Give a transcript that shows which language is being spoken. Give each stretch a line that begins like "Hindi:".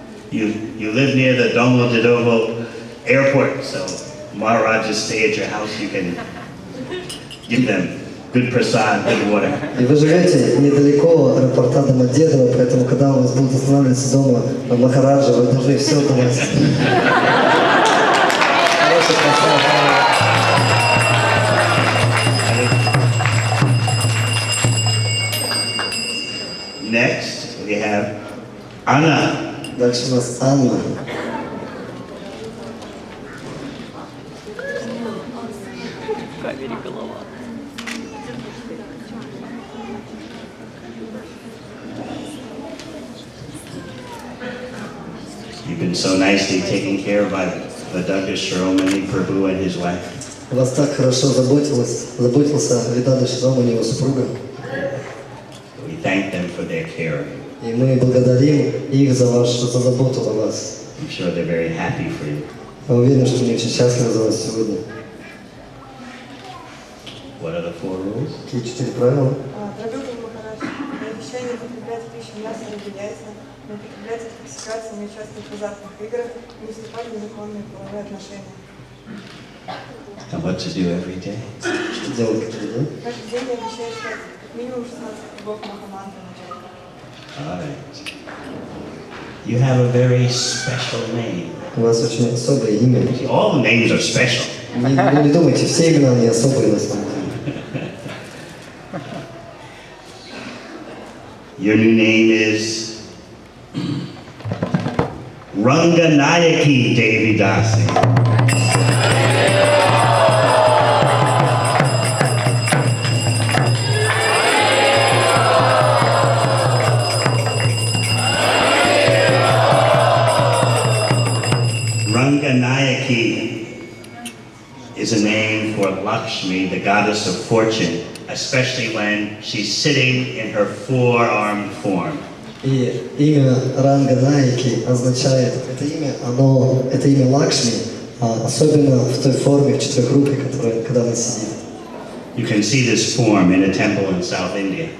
English: You live near the Domo airport, so Maharaj just stay at your house. You can give them good prasad, good water.
Russian: И вы живете недалеко от аэропорта Домодедово, поэтому когда у вас будут останавливаться дома Махараджа, вы должны все давать. Хороший просад.
English: Next, we have Anna.
Russian: Дальше у нас Анна.
English: You've been so nicely taken care of by Vedanta Shiromani Prabhu and his wife.
Russian: Вас так хорошо заботился Веданта Широмани и его супруга.
English: We thank them for their care.
Russian: И И мы благодарим их за заботу о вас.
English: I'm sure they're very happy for you.
Russian: Я уверен, что они очень счастливы за вас сегодня.
English: What are the 4 rules?
Russian: Какие 4 правила? Дорогой Гуру Махарадж, я обещаю не употреблять пищу, мясо или яйца, не употреблять интоксикацию, не участвовать в азартных играх, не вступать в незаконные половые отношения.
English: And what to do every day?
Russian: Что делать каждый день? Каждый день я обещаю читать минимум 16 кругов Махамантры на чайку.
English: All right. You have a very special name.
Russian: У вас очень особое имя.
English: All names are special.
Russian: Не думайте, все имена они особые на самом деле.
English: Your new name is Ranganayaki Devidasi. Ranganayaki is a name for Lakshmi, the goddess of fortune, especially when she's sitting in her four-armed form.
Russian: И имя Ранганайки означает, это имя Лакшми, особенно в той форме, в четырехрукой, когда она сидит.
English: You can see this form in a temple in South India.